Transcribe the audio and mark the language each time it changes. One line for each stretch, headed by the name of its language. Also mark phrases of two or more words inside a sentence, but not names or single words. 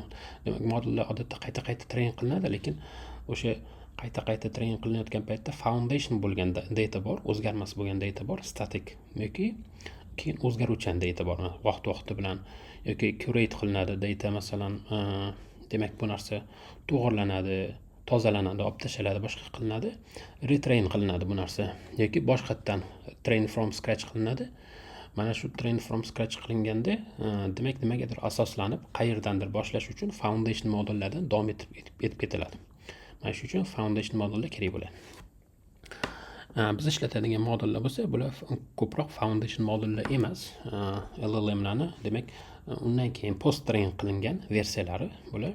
Uzbek: Demak modellar odatda qayta train qilinadi, lekin o'sha qayta train qilinayotgan paytda foundation bo'lgan data bor, o'zgarmas bo'lgan data bor, static yoki keyin o'zgaruvchan data bor. Vaqti bilan yoki curate qilinadi data, masalan demak bu narsa to'g'irlanadi, tozalanadi, olib tashaladi, boshqa qilinadi, retrain qilinadi bu narsa yoki boshqatdan
English: train from scratch
Uzbek: qilinadi. Mana shu
English: train from scratch
Uzbek: qilinganda demak nimagadir asoslanib qayerdandir boshlash uchun foundation modellardan davom etib ketiladi. Mana shu uchun foundation modellar kerak bo'ladi. Biz ishlatadigan modullar bo'lsa, bular ko'proq foundation modullar emas. LLMlarni, demak, undan keyin
English: post train
Uzbek: qilingan versiyalari bular.